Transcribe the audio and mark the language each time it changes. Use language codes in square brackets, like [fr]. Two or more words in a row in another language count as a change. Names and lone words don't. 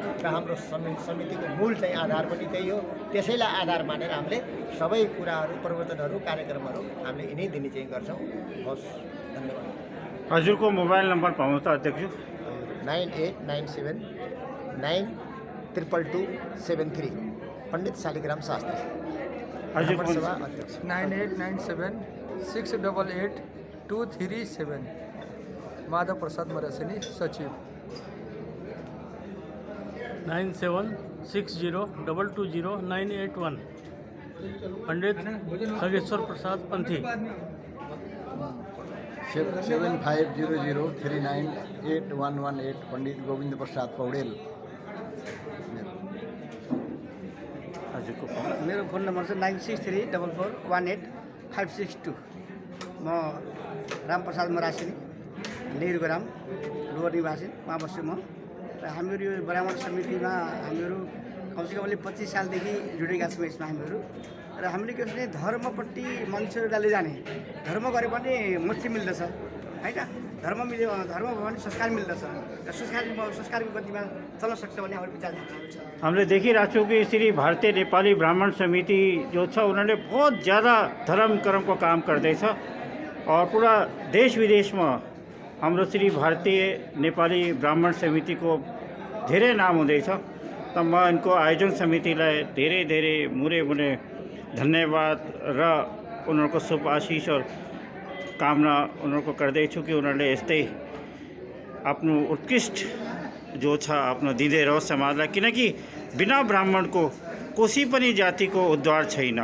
[ne] र हाम्रो समितिको मूल चाहिँ आधार पनि त्यही हो। त्यसैलाई आधार मानेर हामीले सबै कुराहरू, प्रवचनहरू, कार्यक्रमहरू हामीले यिनै दिने चाहिँ गर्छौँ। हस्, धन्यवाद। हजुरको मोबाइल नम्बर पाउनु त अध्यक्ष? 9897922273 पण्डित शालिग्राम शास्त्री, सभा अध्यक्ष। 9897688237 माधव प्रसाद मरासिनी, सचिव। 9760220981 पंडित खगेश्वर प्रसाद पंथी। 7500398118 पंडित गोविंद प्रसाद पौडेल। मेरो फोन नम्बर छ 9634418562। म रामप्रसाद मरासिनी, नेहरू ग्राम, लोवर निवासी, वहाँ बस्छु म। र हामीहरू यो ब्राह्मण समितिमा हामीहरू कमसेकम 25 सालदेखि जुडेका छौँ यसमा हामीहरू। र हामीले के भने धर्मपट्टि मान्छेहरूलाई लैजाने, धर्म गरे पनि मुक्ति मिल्दछ होइन। धर्म भयो भने संस्कार मिल्दछ र संस्कारको गतिमा चल्न सक्छ भन्ने हाम्रो विचार छ। हमने देखिरहेको छौँ कि श्री भारतीय नेपाली ब्राह्मण समिति जो छ [hi] उन्होंने बहुत ज़्यादा [ne] धर्म कर्म को काम गर्दैछ [hi] और पूरा देश विदेश में [ne] हाम्रो श्री भारतीय नेपाली ब्राह्मण समिति को धेरै नाम हुँदैछ। त म इनको आयोजन समितिलाई धेरै धेरै मुरे मुरे धन्यवाद र उनीहरूको शुभ आशीष और कामना उनीहरूको गर्दैछु कि उनीहरूले यस्तै आफ्नो उत्कृष्ट जो छ आफ्नो दिँदै रहोस् समाजलाई, किनकि बिना ब्राह्मणको कोही पनि जातिको उद्धार छैन।